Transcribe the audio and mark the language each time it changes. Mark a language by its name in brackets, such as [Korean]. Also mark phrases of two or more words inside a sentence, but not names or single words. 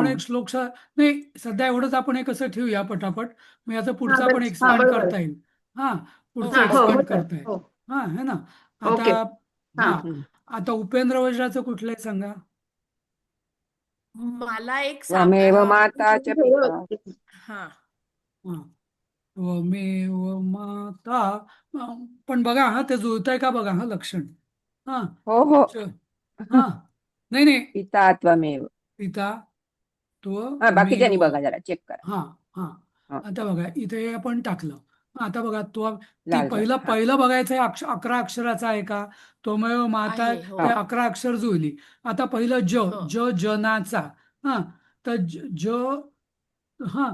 [Marathi] रम. एक श्लोक नाही, सध्या एवढंच आपण एक असं ठेवूया पटापट. मग याचा हा पुढचा पण बरं. हा एक्सपांड बरोबर. करता येईल. हा, हो पुढचं हा हो एक्सपांड हो सर करता येईल. हो. हा, [Hindi] है ना? [Marathi] आता ओके. हा हा, हम्म. आता उपेंद्र वज्राचं कुठलं आहे सांगा. मला एक [Sanskrit] त्वमेव माता च पिता. [Marathi] हा [Sanskrit] हा, त्वमेव माता. [Marathi] पण बघा हा, ते जुळतंय का बघा हा लक्षण. हा, हो हो. हा, नाही नाही, [Sanskrit] पिता त्वमेव. [Marathi] पिता हा, बाकीच्यानी त्वमेव. बघा, जरा चेक करा. हा हा, हा, आता बघा इथे आपण टाकलं. आता बघा तो, ती लाल पहिलं हा. पहिलं बघायचं आहे 11 अक्षराचा आहे का. [Sanskrit] त्वमेव माता, [Marathi] आहे. हो ते हा. 11 अक्षर जुळली. आता पहिलं हो. जनाचा. हा, तर हा,